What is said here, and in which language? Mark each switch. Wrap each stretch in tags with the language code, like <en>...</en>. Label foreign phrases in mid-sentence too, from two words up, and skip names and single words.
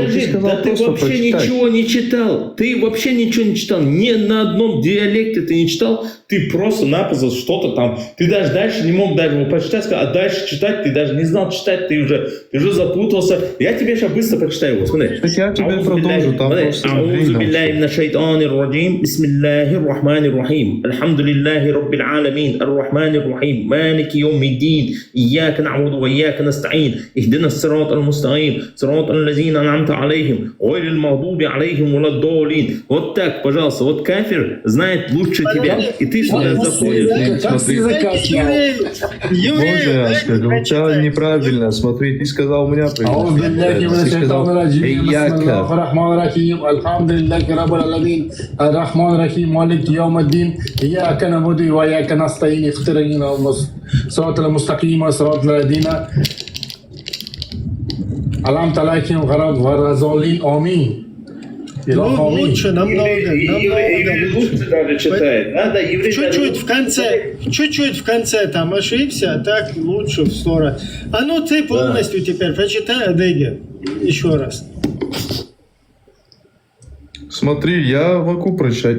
<ru>Подожди, ты вообще ничего не читал. Ни на одном диалекте ты не читал. Ты просто-напросто что-то там. Ты даже дальше не мог даже его прочитать, а дальше читать ты даже не знал читать. Ты уже запутался. Я тебе сейчас быстро прочитаю его. Смотри. Я тебе продолжу.</ru> <ar>أعوذ بالله من الشيطان الرجيم. بسم الله الرحمن الرحيم. الحمد لله رب العالمين. الرحمن الرحيم. مالك يوم الدين. إياك نعبد وإياك نستعين اهدنا الصراط المستقيم صراط الذين أنعمت عليهم غير المغضوب عليهم ولا الضالين.</ar> <ru>Вот так, пожалуйста, вот кафир знает лучше тебя, и ты сюда заходишь. Боже, я скажу, у тебя неправильно, смотри, ты сказал у меня произношение. Ты сказал «Ияка».</ru> <ar>الحمد لله رب العالمين الرحمن الرحيم مالك يوم الدين إياك نعبد وإياك نستعين اهدنا الصراط المستقيم صراط الذين أنعمت عليهم غير الضالين آمين.</ar> <ru>Лучше, намного лучше. Чуть-чуть в конце там ошибся, а так лучше в 100 раз. А ну ты полностью теперь прочитай Адыги еще раз. Смотри, я могу прочитать.</ru>